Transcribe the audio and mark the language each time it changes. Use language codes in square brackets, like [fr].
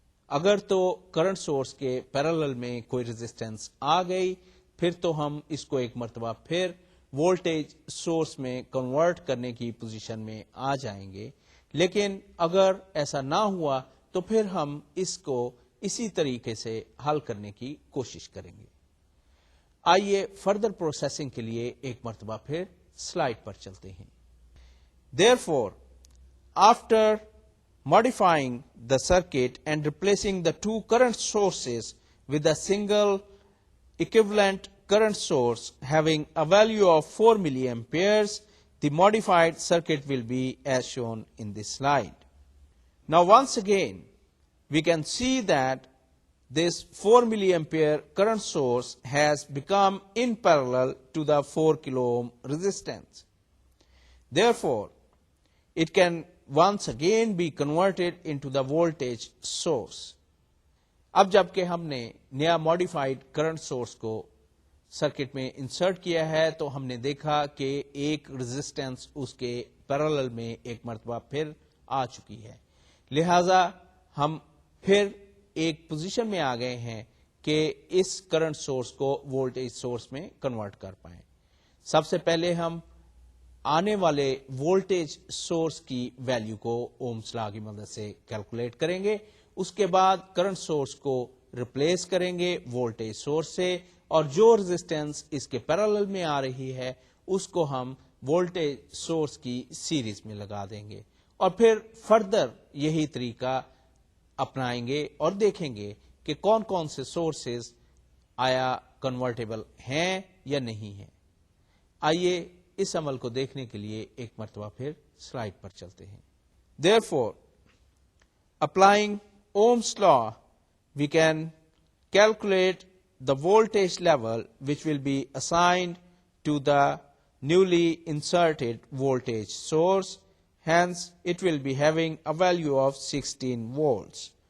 [ur] اگر تو current source کے پیرالل میں کوئی ریزسٹنس آ گئی پھر تو ہم اس کو ایک مرتبہ پھر وولٹیج سورس میں کنورٹ کرنے کی پوزیشن میں آ جائیں گے. لیکن اگر ایسا نہ ہوا تو پھر ہم اس کو اسی طریقے سے حل کرنے کی کوشش کریں گے. آئیے فردر پروسیسنگ کے لیے ایک مرتبہ پھر سلائڈ پر چلتے ہیں. [en] Therefore, after modifying the circuit and replacing the two current sources with a single equivalent current source having a value of 4 milliamperes, the modified circuit will be as shown in this slide. Now once again, we can see that this 4 milliampere current source has become in parallel to the 4 kilo ohm resistance. Therefore, it can once again be converted into the voltage source. [ur] اب جب کہ ہم نے نیا modified current source کو circuit میں insert کیا ہے تو ہم نے دیکھا کہ ایک ریزسٹنس اس کے پیرالل میں ایک مرتبہ پھر آ چکی ہے. لہذا ہم پھر ایک پوزیشن میں آ گئے ہیں کہ اس کرنٹ سورس کو وولٹیج سورس میں کنورٹ کر پائیں. سب سے پہلے ہم آنے والے وولٹیج سورس کی ویلیو کو اومس لا کی مدد سے کیلکولیٹ کریں گے. اس کے بعد کرنٹ سورس کو ریپلیس کریں گے وولٹیج سورس سے اور جو ریزسٹنس اس کے پیرالل میں آ رہی ہے اس کو ہم وولٹیج سورس کی سیریز میں لگا دیں گے اور پھر فردر یہی طریقہ اپنائیں گے اور دیکھیں گے کہ کون کون سے سورسز آیا کنورٹیبل ہیں یا نہیں ہیں. آئیے اس عمل کو دیکھنے کے لیے ایک مرتبہ پھر سلائڈ پر چلتے ہیں. [en] Therefore, applying Ohm's law, we can calculate the voltage level which will be assigned to the newly inserted voltage source. Hence, it will be having a value of 16 volts.